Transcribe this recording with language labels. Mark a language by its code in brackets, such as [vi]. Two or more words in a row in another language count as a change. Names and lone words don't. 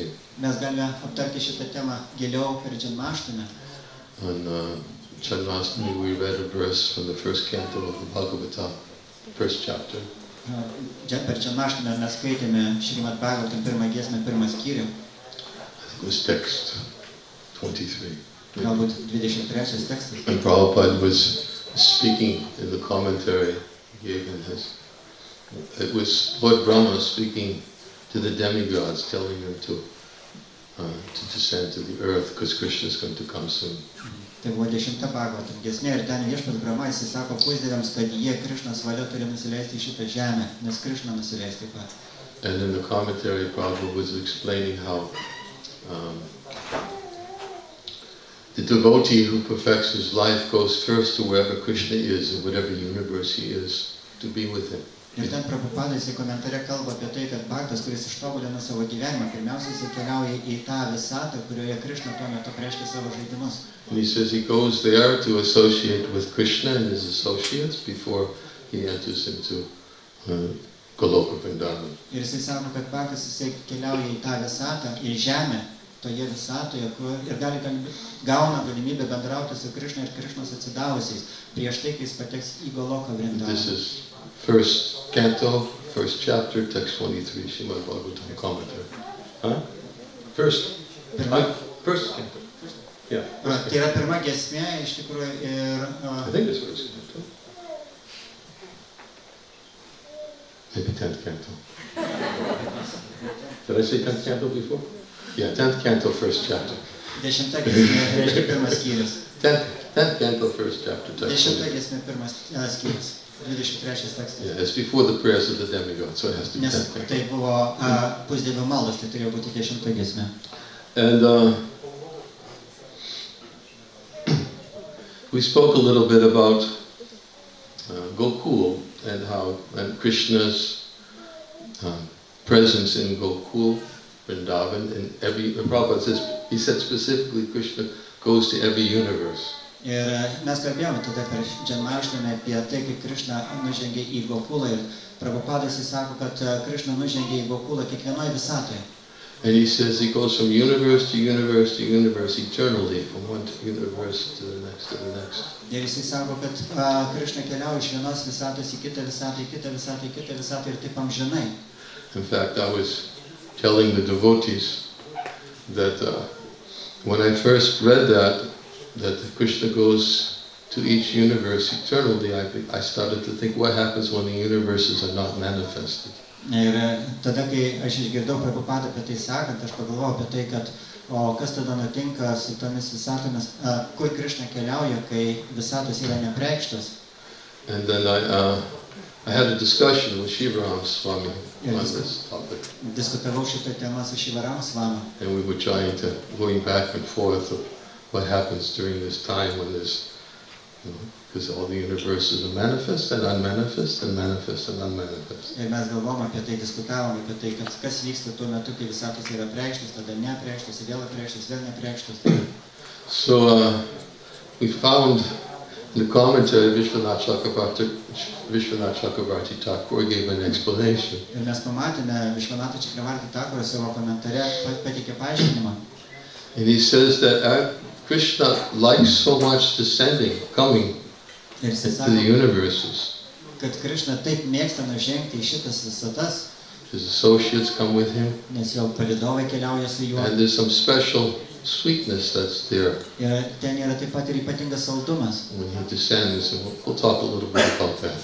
[lt] Mes galime aptarti šitą temą giliau per Janmashtami. [en] On Janmashtami, we read a verse from the first canto of the Bhagavata, first chapter. [lt] Per Janmashtami mes skaitėme Šrimad Bhagavatam pirmą giesmę, pirmą skyrių. [en] It was text 23. [lt] Galbūt 23 tekstas. [en] And Prabhupada was speaking in the commentary he gave in his. It was Lord Brahma speaking to the demigods, telling them to descend to the earth because Krishna is going to come soon. [lt] Tai buvo 10 Bhagavatam giesmė ir ten viešpats Brahma jisai sako pusdieviams, kad jie Krišnos valia turi nusileisti į šitą žemę, nes Krišna nusileis taip pat. [en] And in the commentary, Prabhupada was explaining how the devotee who perfects his life goes first to wherever Krishna is, in whatever universe he is, to be with him. [lt] Ir ten Prabhupada jisai komentare kalba apie tai, kad bhaktas, kuris ištobulina savo gyvenimą, pirmiausia jisai keliauja į tą visatą, kurioje Krišna tuo metu reiškia savo žaidimus. [en] And he says he goes there to associate with Krishna and his associates before he enters into Goloka Vrindavan. [lt] Ir jisai sako, kad bhaktas jisai keliauja į tą visatą, į žemę, toje visatoje, ir gauna galimybę bendrauti su Krišna ir Krišnos atsidavusiais, prieš tai, kai jis pateks į Goloka Vrindavan. [en] This is first canto, first chapter, text 23, Srimad Bhagavatam commentary. Huh? First canto. Yeah. [lt] Tai yra pirma giesmė, iš tikrųjų, ir... [en] I think it's first canto. Maybe 10th canto. Did I say 10th canto before? Yeah, 10th canto, first chapter. [lt] 10 giesmė reiškia pirmas skyrius. [en] 10th canto, first chapter, text 10 23. [lt] giesmė pirmas skyrius. 23 tekstas. [en] Yeah, it's before the prayers of the demigod, so it has to be [lt] Nes [en] 10th canto. [lt] tai buvo pusdievio maldos, tai turėjo būti 10 giesmė. [en] And we spoke a little bit about Gokul and Krishna's presence in Gokul, Vrindavan, and Prabhupada says, he said specifically Krishna goes to every universe. [lt] Ir mes kalbėjome tada per Janmashtami apie tai, kaip Krišna nužengė į Gokulą ir Prabhupadas jis sako, kad Krišna nužengė į Gokulą kiekvienoje visatoje. [en] And he says he goes from universe to universe to universe eternally, from one universe to the next to the next. [lt] Ir jisai sako, kad Krišna keliauja iš vienos visatos į kitą visatą, į kitą visatą, į kitą visatą ir taip amžinai. [en] In fact, I was telling the devotees that when I first read that Krishna goes to each universe eternally, I started to think, what happens when the universes are not manifested? [lt] Ir tada, kai aš išgirdau Prabhupadą apie tai sakant, aš pagalvojau apie tai, kad o kas tada nutinka su tomis visatomis, kur Krišna keliauja, kai visatos yra nepreikštos. [en] And then I had a discussion with Shivaram Swami on this topic. [lt] Diskutavau šitą temą su Shivaram Swami. [en] And we were going back and forth of what happens during this time when there's, because all the universes are manifest and unmanifest and manifest and unmanifest. [lt] Ir mes galvom apie tai, diskutavom apie tai, kad kas vyksta tuo metu, kai visatos yra preikštos, tada nepreikštos, vėl apreikštos, vėl nepreikštos. [en] So we found The commentary Vishwanath Chakravarti Thakur gave an explanation. [lt] Ir mes pamatėme Višvanatą Čakravartį Thakurą savo komentare pateikė paaiškinimą. [en] And he says that Krishna likes so much descending, coming [lt] Ir jis [en] to the [lt] sako, [en] universes. [lt] kad Krišna taip mėgsta nužengti į šitas visatas, [en] His associates come with him, [lt] nes jo palydovai keliauja su juo. [en] and there's some special sweetness that's there [lt] Ir ten yra taip pat ir ypatingas saldumas, [en] when he descends, and we'll talk a little bit about that.